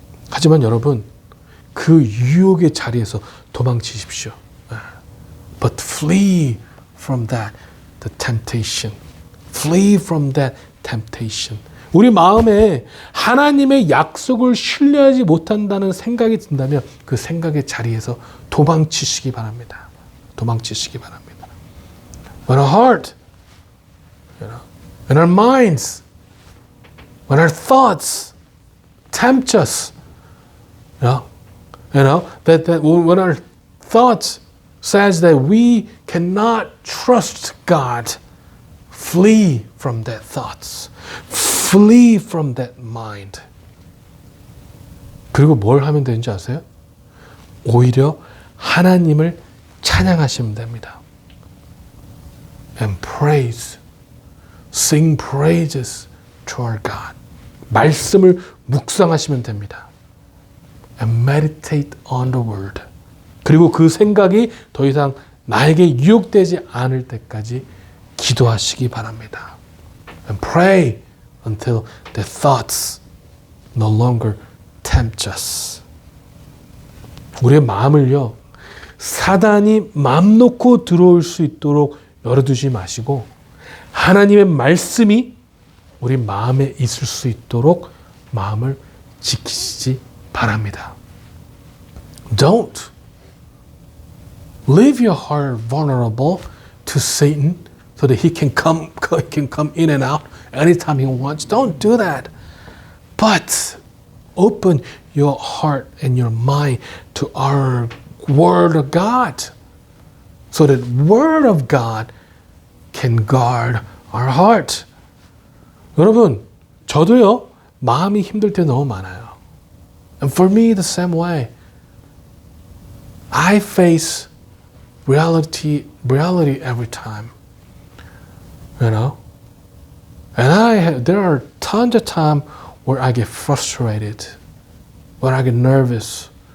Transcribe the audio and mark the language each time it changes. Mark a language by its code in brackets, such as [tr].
[ko] 하지만 여러분, 그 유혹의 자리에서 도망치십시오. [en] But flee from that, the temptation. Flee from that temptation. [ko] 우리 마음에 하나님의 약속을 신뢰하지 못한다는 생각이 든다면 그 생각의 자리에서 도망치시기 바랍니다. 도망치시기 바랍니다. [en] When our heart, when our minds, when our thoughts tempt us, that when our thoughts says that we cannot trust God, flee from that thoughts. Flee from that mind. [ko] 그리고 뭘 하면 되는지 아세요? 오히려 하나님을 찬양하시면 됩니다. [en] And praise. Sing praises to our God. [ko] 말씀을 묵상하시면 됩니다. [en] And meditate on the word. [ko] 그리고 그 생각이 더 이상 나에게 유혹되지 않을 때까지 기도하시기 바랍니다. [en] And pray until the thoughts no longer tempt us. [ko] 우리의 마음을요, 사단이 맘 놓고 들어올 수 있도록 열어두지 마시고 하나님의 말씀이 우리 마음에 있을 수 있도록 마음을 지키시기 바랍니다. [en] Don't leave your heart vulnerable to Satan so so that he can come in and out anytime he wants. Don't do that. But open your heart and your mind to our Word of God, so that Word of God can guard our heart. [ko] 여러분, 저도요, 마음이 힘들 때 너무 많아요. [en] And for me, the same way. I face reality every time. You know? And there are tons of times where I get frustrated, where I get nervous.